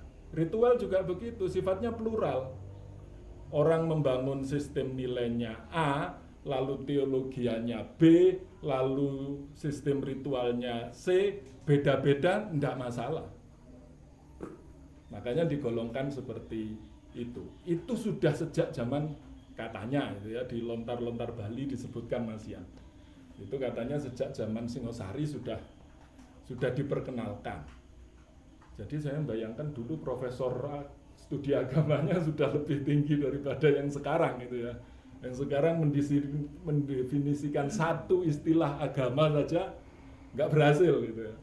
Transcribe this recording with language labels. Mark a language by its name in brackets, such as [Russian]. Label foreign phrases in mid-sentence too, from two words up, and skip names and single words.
[Indonesian] Ritual juga begitu, sifatnya plural. Orang membangun sistem nilainya A, lalu teologianya B, lalu sistem ritualnya C, beda-beda, tidak masalah. Makanya digolongkan seperti itu. Itu sudah sejak zaman katanya itu ya, di lontar-lontar Bali disebutkan Mas Yan. Itu katanya sejak zaman Singosari sudah diperkenalkan. Jadi saya bayangkan dulu profesor studi agamanya sudah lebih tinggi daripada yang sekarang gitu ya. Yang sekarang mendefinisikan satu istilah agama saja nggak berhasil gitu ya.